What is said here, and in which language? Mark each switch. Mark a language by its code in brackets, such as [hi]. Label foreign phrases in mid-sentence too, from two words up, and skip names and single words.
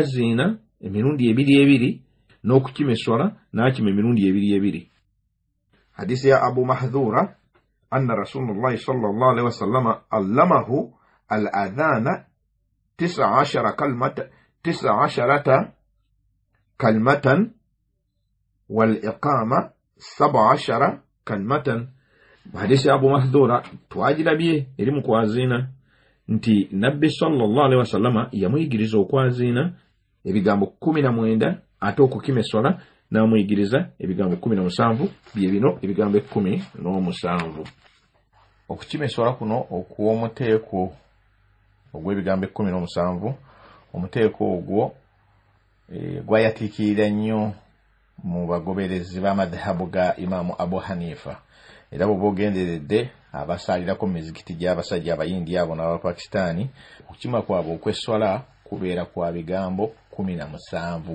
[lg] Yayazina emirundi 2 n'okukima esswala n'akima emirundi ebiri ebiri. Hadisi ya [ar] Abu Mahdhura أن رسول الله صلى الله عليه وسلم علمه الأذان 19 كلمة والإقامة 17 كلمة. [lg] Hadisi ya Abu Mahdhura twagirabye eri mu kwazina nti Nabbi [ar] صلى الله عليه وسلم [lg] yamuyigiriza okwazina ebigambo 19 ate okukima esswala n'amuyigiriza ebigambo 17 bye bino ebigambo 17. Okukima esswala kuno okw'omuteeko ogw'ebigambo 17 omuteeko ogwo gwayatiikirira nnyo mu bagoberezi b'amadhahabu ga Imaamu Abu Hanifa era bwe bogenderedde abasaalirako mu mizikiti gy'abasajja abayindi abo n'Abapakistaani okukima kwabwe okw'esswala kubeera kwa bigambo 17.